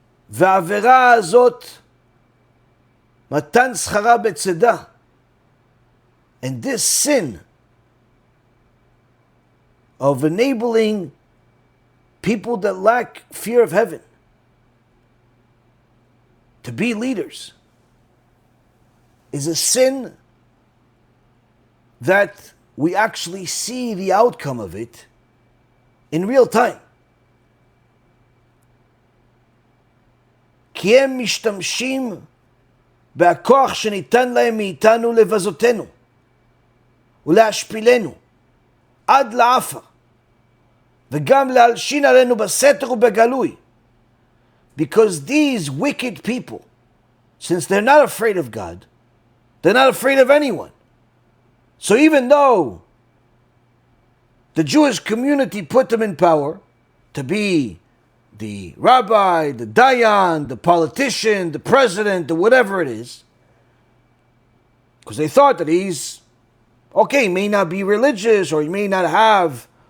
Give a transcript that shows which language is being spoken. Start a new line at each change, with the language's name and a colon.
Hebrew: והעבירה הזאת, מתן שכרה בצדה,
English: and this sin of enabling people that lack fear of heaven to be leaders is a sin that we actually see the outcome of it in real time.
Hebrew: כי הם משתמשים בכוח שניתן להם מאיתנו לבזותנו ולהשפילנו עד לעפר וגם להלשין עלינו בסתר ובגלוי.
English: Because these wicked people, since they're not afraid of God, they're not afraid of anyone. So even though the Jewish community put them in power to be the rabbi, the dayan, the politician, the president, the whatever it is, because they thought that he's, okay, he may not be religious or he may not have